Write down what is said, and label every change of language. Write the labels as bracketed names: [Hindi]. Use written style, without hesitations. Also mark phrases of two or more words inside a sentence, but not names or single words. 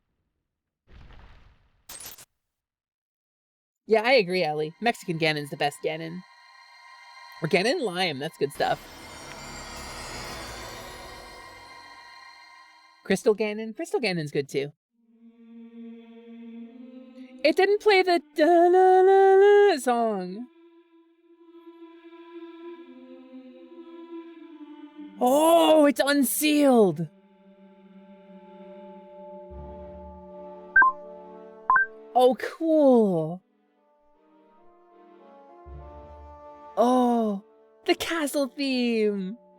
[English] Yeah, I agree, Ellie. Mexican Ganon's the best Ganon. Or Ganon Lime, that's good stuff. Crystal Ganon? Crystal Ganon's good too. It didn't play the da-la-la-la song. Oh, it's unsealed! Oh, cool. Oh, the castle theme.